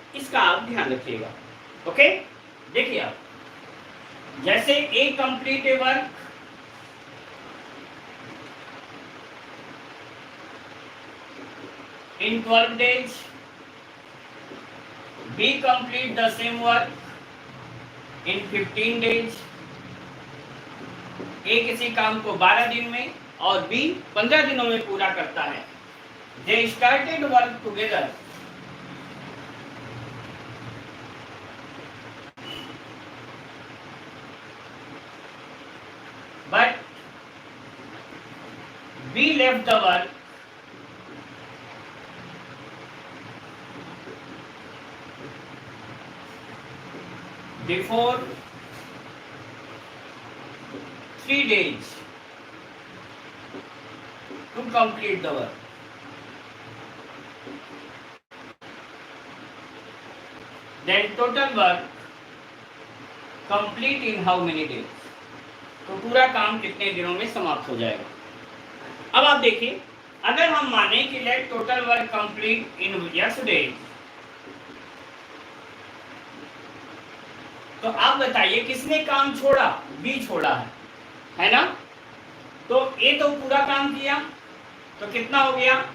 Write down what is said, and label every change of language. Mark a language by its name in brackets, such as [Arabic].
[Hindi] इसका आप ध्यान रखिएगा। ओके, देखिए आप, जैसे [English] A complete a work in 12 days, B complete the same work in 15 days। [Hindi] ए किसी काम को 12 दिन में और बी 15 दिनों में पूरा करता है। दे started work together, [English] but B left the work before 3 days to complete the work. Then total work complete in how many days? [Hindi] तो पूरा काम कितने दिनों में समाप्त हो जाएगा। अब आप देखिए, अगर हम माने कि [English] let total work complete in x days, [Hindi] तो आप बताइए किसने काम छोड़ा? बी छोड़ा है ना? तो ए तो पूरा काम किया, तो कितना हो गया?